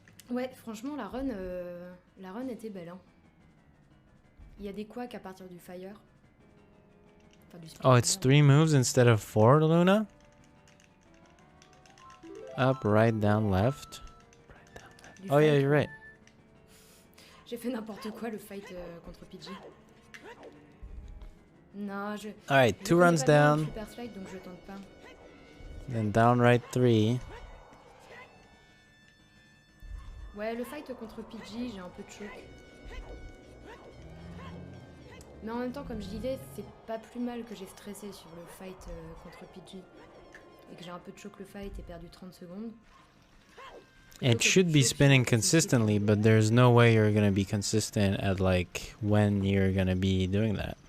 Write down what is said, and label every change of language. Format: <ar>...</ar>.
<fr>Ouais, franchement, la run était belle. Hein. Il y a des quacks à partir du fire. Enfin, du</fr> <en>Oh, it's 3 moves instead of 4, Luna? Up, right, down, left. Oh yeah, you're right.</en> <fr>J'ai fait n'importe quoi le fight contre PG. Non, je.</fr> <en>Alright, 2 runs down.</en> <fr>Super slide, donc je tente pas.</fr> <en>Then down, right, 3.</en> <fr>Ouais, le fight contre PG, j'ai un peu de choc. Mais en même temps, comme je disais, c'est pas plus mal que j'ai stressé sur le fight contre PG. Et que j'ai un peu de choc le fight et perdu 30 secondes.</fr> <en>It should be spinning consistently, but there's no way you're gonna be consistent at like when you're gonna be doing that.</en>